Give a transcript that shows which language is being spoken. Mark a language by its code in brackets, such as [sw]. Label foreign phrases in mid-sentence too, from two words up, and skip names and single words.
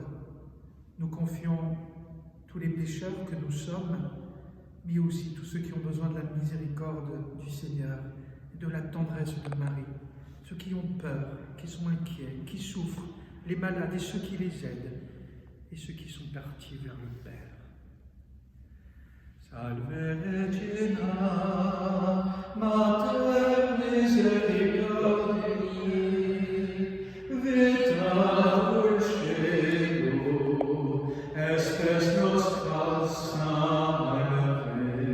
[fr] Nous confions tous les pécheurs que nous sommes, mais aussi tous ceux qui ont besoin de la miséricorde du Seigneur et de la tendresse de Marie. Ceux qui ont peur, qui sont inquiets, qui souffrent, les malades et ceux qui les aident. et ceux qui sont partis vers le Père. [la] Salve Regina, Mater misericordiae, vita dulcedo, espes nostra salve.